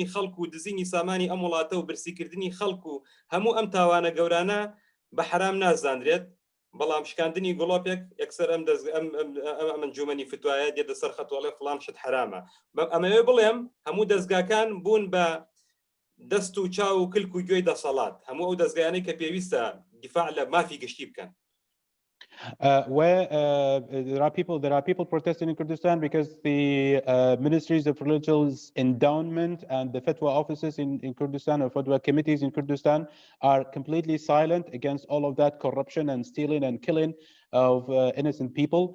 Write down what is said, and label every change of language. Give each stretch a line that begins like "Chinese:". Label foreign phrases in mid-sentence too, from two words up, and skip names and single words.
Central Kurdish: خەڵک و دزینی سامانی ئەم وڵاتە و برسیکردنی خەڵک و هەموو ئەم تاوانە گەورانە بە حرام نازاندرێت بەڵام شکاندنی گڵۆپێک یەکسەر ئەم ئەنجومەنی فتوایە دێتە سەر خەتوەڵێ فڵان شت حرامە ئەمەوێ بڵێم هەموو دەستگاکان بوون بە دەست و چاو و کلک و گوێی دەسەڵات هەموو ئەو دەستگایانەی کە پێویستە دیفاع لە مافی گشتی بکەن.
English: Where there are people protesting in Kurdistan because the ministries of religious endowment and the fatwa offices in Kurdistan or fatwa committees in Kurdistan are completely silent against all of that corruption and stealing and killing of innocent people.